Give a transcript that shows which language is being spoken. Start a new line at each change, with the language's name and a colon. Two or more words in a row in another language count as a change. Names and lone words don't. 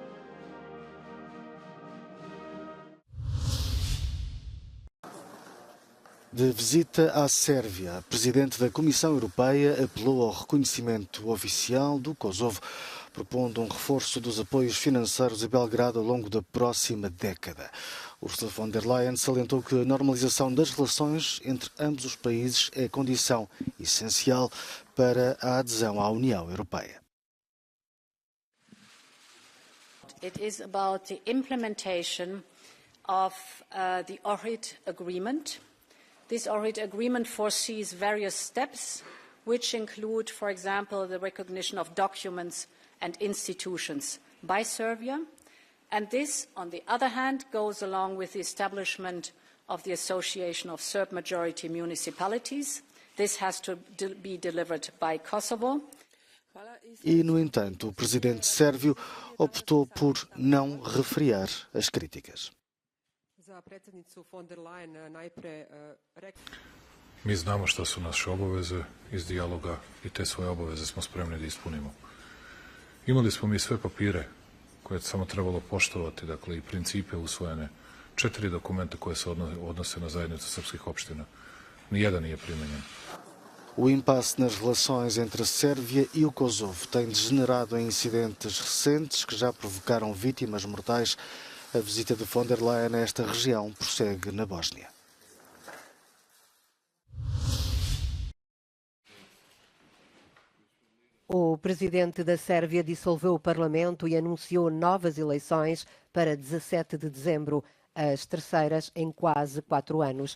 Portuguese: De visita à Sérvia, a presidente da Comissão Europeia apelou ao reconhecimento oficial do Kosovo, propondo um reforço dos apoios financeiros a Belgrado ao longo da próxima década. Ursula von der Leyen salientou que a normalização das relações entre ambos os países é condição essencial para a adesão à União Europeia.
English: It is about the implementation of the Ohrid Agreement. This Ohrid Agreement foresees various steps, which include, for example, the recognition of documents and institutions by Serbia. And this, on the other hand, goes along with the establishment of the Association of Serb-majority municipalities. This has to be delivered by Kosovo.
Portuguese: E, no entanto, o presidente sérvio optou por não refriar as críticas.
Serbian: Mi znamo što su naše obaveze iz dijaloga i te svoje obaveze smo spremni da ispunimo. Imali smo mi sve papire koje je samo trebalo poštovati, dakle i principe usvojene, 4 dokumenta koje se odnose na zajednicu srpskih opština. Nijedan nije primenjen.
Portuguese: O impasse nas relações entre a Sérvia e o Kosovo tem degenerado em incidentes recentes que já provocaram vítimas mortais. A visita de von der Leyen a esta região prossegue na Bósnia. O presidente da Sérvia dissolveu o Parlamento e anunciou novas eleições para 17 de dezembro, as terceiras em quase 4 anos.